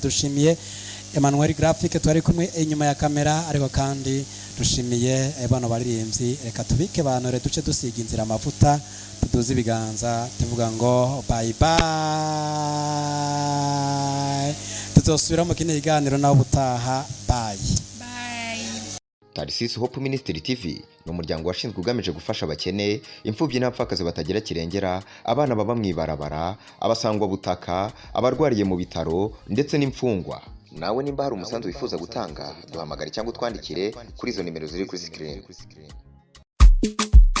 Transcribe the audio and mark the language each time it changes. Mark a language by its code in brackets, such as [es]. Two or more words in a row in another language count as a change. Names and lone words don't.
[rw] Dushimiye Emmanuel Graphic twari kumwe inyuma ya kamera, ariko kandi dushimiye bano baririmbyi. [rn] Reka tubike banore duce dusiga inzira amavuta tuduze ibiganza tuvuga ngo [en] bye bye. [rn] Tuzosubira mu kino kiganiro naho butaha. Bye. [rw] Tarsis Hope Ministry TV ni umuryango washinzwe ugamije gufasha abakene, imfubyi n'abapfakazi batagira kirengera, abana baba mwibarabara, abasangwa butaka, abarwariye mu bitaro ndetse n'imfungwa. Nawe nimba hari umusanzu wifuza gutanga duhamagare cyangwa utwandikire kuri izo nimero ziri kuri screen.